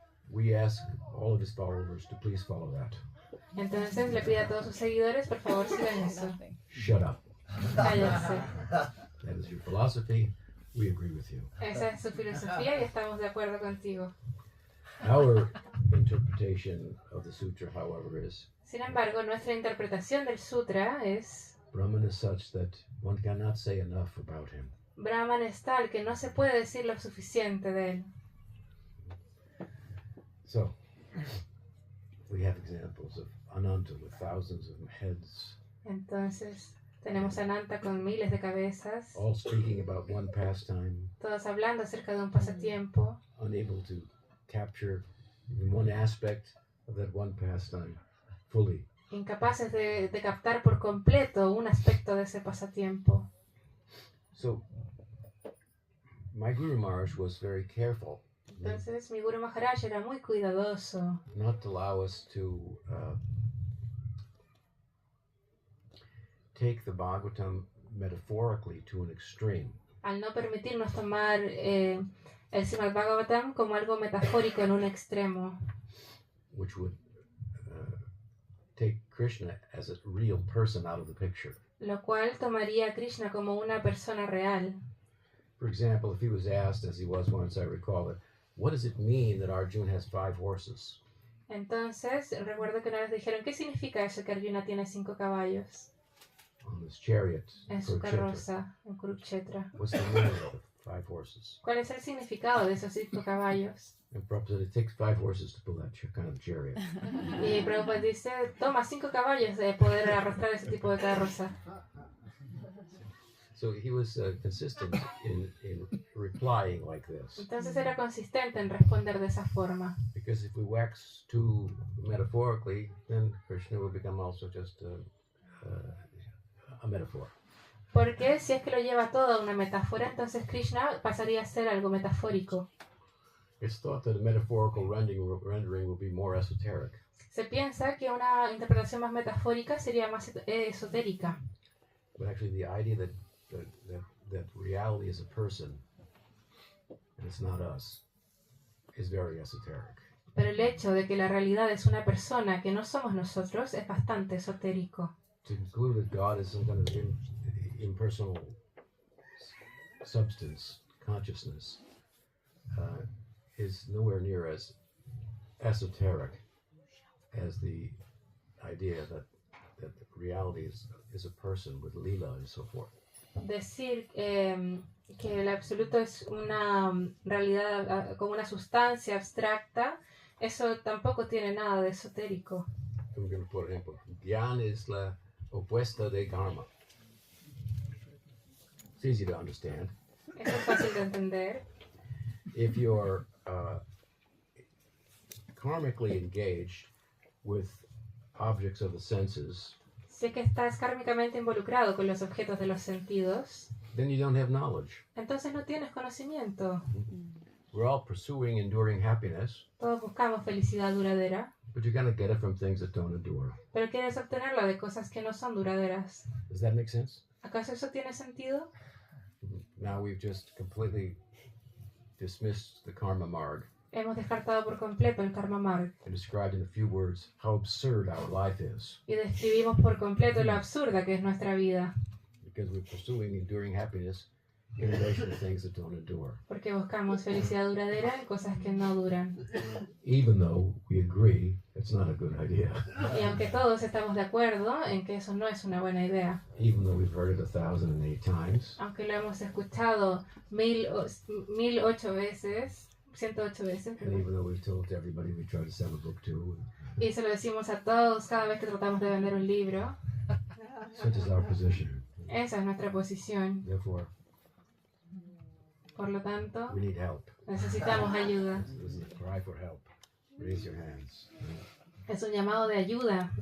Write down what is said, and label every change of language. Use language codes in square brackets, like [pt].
[en] We ask all of his followers to please follow that. [es] Entonces le pide a todos sus seguidores, por favor, sigan eso. [en] Shut up. [es] Cállense. [en] That is your philosophy. We agree with you. [es] Esa es su filosofía y estamos de acuerdo contigo. [en] Our interpretation of the sutra, however, is [es] Sin embargo, nuestra interpretación del sutra es: [en] Brahman is such that one cannot say enough about him. [es] Brahman es tal que no se puede decir lo suficiente de él. [en] So, we have examples of Ananta with thousands of heads, [es] Entonces, tenemos a Ananta con miles de cabezas, [en] all speaking about one pastime, [es] todos hablando acerca de un pasatiempo, [en] unable to capture even one aspect of that one pastime fully. [es] incapaces de captar por completo un aspecto de ese pasatiempo. [en] So, my Guru Maharaj was very careful [es] Entonces, mi Guru Maharaj era muy cuidadoso [en] not to allow us to take the Bhagavatam metaphorically to an extreme. [es] al no permitirnos tomar el Srimad Bhagavatam como algo metafórico en un extremo, [en] Which would take Krishna as a real person out of the picture. [es] lo cual tomaría a Krishna como una persona real. [en] For example, if he was asked, as he was once, I recall it, what does it mean that Arjuna has 5 horses? [es] Entonces, recuerdo que una vez dijeron, ¿qué significa eso que Arjuna tiene 5 caballos [en] On his chariot, [es] en su [en] Kurukshetra. [es] carroza en Kurukshetra? [en] What's the meaning of the 5 horses? [es] ¿Cuál es el significado de esos 5 caballos? [en] And Prabhupada said it takes 5 horses to pull that kind of chariot. [es] Y Prabhupada dice, toma 5 caballos de poder arrastrar ese tipo de carroza. [en] So he was consistent in replying like this. [es] Entonces era consistente en responder de esa forma. [en] Because if we wax too metaphorically, then Krishna will become also just a metaphor. [es] Porque si es que lo lleva todo a una metáfora, entonces Krishna pasaría a ser algo metafórico. [en] It's thought that a metaphorical rendering will be more esoteric. [es] Se piensa que una interpretación más metafórica sería más esotérica. [en] But actually the idea that reality is a person and it's not us, is very esoteric. [es] Pero el hecho de que la realidad es una persona que no somos nosotros es bastante esotérico. [en] To conclude that God is some kind of impersonal substance, consciousness, is nowhere near as esoteric as the idea that reality is a person with lila and so forth. [es] Decir que el absoluto es una realidad como una sustancia abstracta, eso tampoco tiene nada de esotérico. Por ejemplo, Gyan es la opuesta de karma. [en] It's easy to understand. [es] Eso es fácil de entender. [en] If you're karmically engaged with objects of the senses, [es] Si que estás kármicamente involucrado con los objetos de los sentidos, [en] then you don't have knowledge. [es] entonces no tienes conocimiento. [en] We're all pursuing enduring happiness, [es] Todos buscamos felicidad duradera, [en] but you're going to get it from things that don't endure. [es] pero quieres obtenerla de cosas que no son duraderas. [en] Does that make sense? [es] ¿Acaso eso tiene sentido? [en] Now we've just completely dismissed the karma marg [es] Hemos descartado por completo el karma marg [en] and described in a few words how absurd our life is, [es] y describimos por completo lo absurda que es nuestra vida, [en] because we're pursuing enduring happiness in relation to things that don't endure, [es] porque buscamos felicidad duradera en cosas que no duran. [en] even though we agree it's not a good idea, [es] Y aunque todos estamos de acuerdo en que eso no es una buena idea, [en] even though we've heard it 1,008 times, [es] aunque lo hemos escuchado 1008 veces, 108 veces, [en] and [es] perdón, [en] even though we've told everybody we try to sell a book to, [es] y se lo decimos a todos cada vez que tratamos de vender un libro, [en] such is our position. [es] esa es nuestra posición. [en] Therefore, [es] Por lo tanto, [en] we need help. [es] necesitamos ayuda. [en] This is a cry for help. Raise your hands. [es] Es un llamado de ayuda.